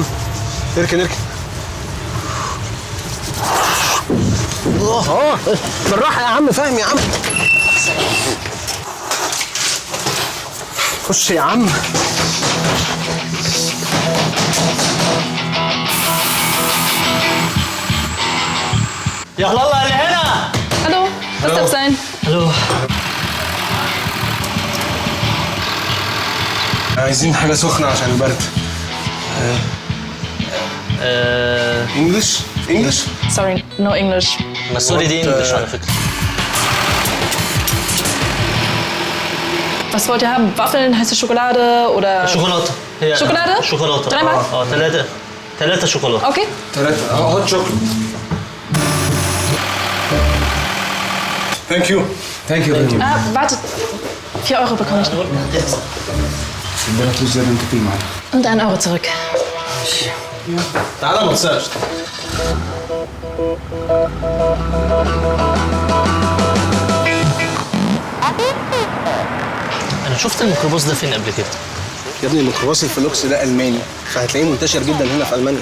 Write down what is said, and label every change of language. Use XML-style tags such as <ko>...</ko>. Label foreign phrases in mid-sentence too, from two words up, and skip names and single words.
<ar>اركن اركن. بالراحه يا عم، فاهم يا عم. خش يا عم. يا الله اللي هنا.</ar> <de>Hallo, was darf sein?</de> <ar>الو. عايزين حاجه سخنه عشان البرد.</ar> <en>English English. Sorry, no English.</en> <ar>ما سوري دي انجلش على فكره.</ar> <de>Was wollt ihr haben? Waffeln, heiße Schokolade oder...</de> <ar>شوكولاته. هي شوكولاده؟ شوكولاته.</ar> <de>dreimal?</de> <ar>ثلاثه شوكولاته. Okay.</ar> <en>3 hot chocolate. thank you. thank you.</en> <de>Wartet. 4 Euro bekomme ich noch.</de> <ar>ربنا تفوز زي ما انت فيه معانا.</ar> <de>Und 1 Euro zurück.</de> <ar>تعالى ما تنساش. انا شفت الميكروباص ده فين قبل كده؟ يا ابني الميكروباص الفلوكس ده الماني، فهتلاقيه منتشر جدا هنا في المانيا.</ar>